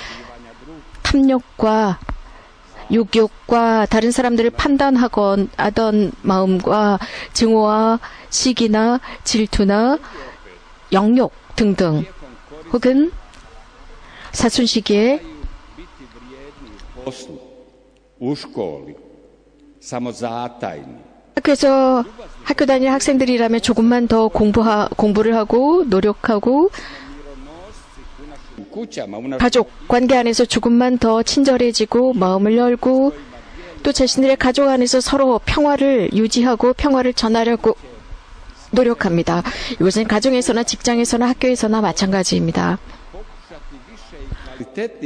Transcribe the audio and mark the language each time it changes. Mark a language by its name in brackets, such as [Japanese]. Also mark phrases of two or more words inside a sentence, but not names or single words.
[Korean] 탐욕과 욕욕과 다른 사람들을 판단하던 마음과 증오와 시기나 질투나 영욕 등등, 혹은 사순 시기에 [Croatian] poslu, u školi, samozatajni. [Korean] 학교에서 학교 다니는 학생들이라면 조금만 더 공부를 하고 노력하고, [Croatian] U kućama, u [Korean] 가족 관계 안에서 조금만 더 친절해지고 마음을 열고, 또 자신들의 가족 안에서 서로 평화를 유지하고 평화를 전하려고 노력합니다. 이것은 가정에서나 직장에서나 학교에서나 마찬가지입니다. [Croatian] kvalitetni